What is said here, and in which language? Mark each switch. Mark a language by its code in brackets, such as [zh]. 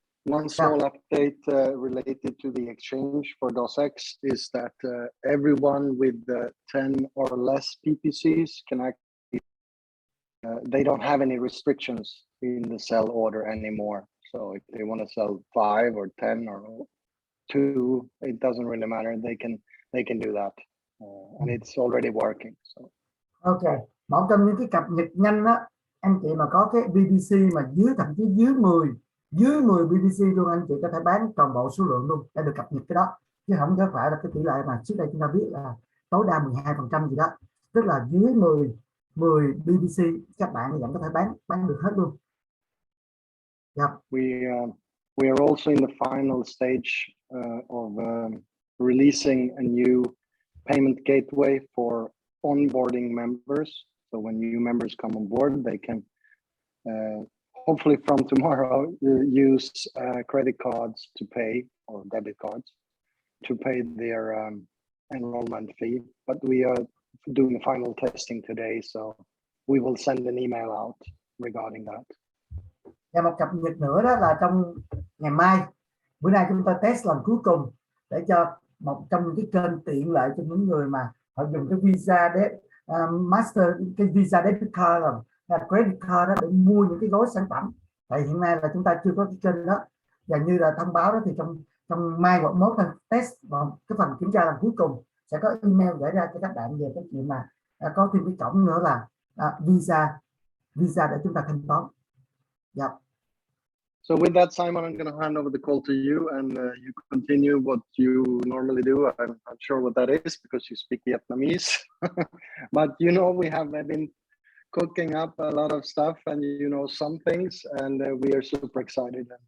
[en] One small update related to the exchange for DOSX is that everyone with 10 or less PPCs can actually, they don't have any restrictions in the sell order anymore. So if they want to sell 5 or 10 or 2, it doesn't really matter. They can do that, and it's already working. So. [vi] Ok, một trong những cái cập nhật nhanh đó, anh chị mà có cái BPC mà thậm chí dưới 10 BPC luôn, anh chị có thể bán toàn bộ số lượng luôn để được cập nhật cái đó, chứ không có phải là cái tỷ lệ mà trước đây chúng ta biết là tối đa 12% gì đó, tức là dưới 10 BPC các bạn vẫn có thể bán được hết luôn. [en] Yep. We are also in the final stage of releasing a new payment gateway for onboarding members. So when new members come on board, they can hopefully from tomorrow use credit cards to pay, or debit cards to pay their enrollment fee. But we are doing the final testing today, so we will send an email out regarding that. [vi] Và một cập nhật nữa đó là trong ngày mai, bữa nay chúng ta test lần cuối cùng để cho một trong những cái kênh tiện lợi cho những người mà họ dùng cái visa để master, cái visa debit card là credit card đó để mua những cái gói sản phẩm. Tại hiện nay là chúng ta chưa có cái kênh đó, và như là thông báo đó thì trong mai hoặc mốt test vào cái phần kiểm tra lần cuối cùng sẽ có email gửi ra cho các bạn về cái chuyện mà có thêm cái cổng nữa là visa để chúng ta thanh toán. [en] Yep. So with that, Simon, I'm going to hand over the call to you, and you continue what you normally do. I'm not sure what that is because you speak Vietnamese, but you know we have been cooking up a lot of stuff, and you know some things, and we are super excited.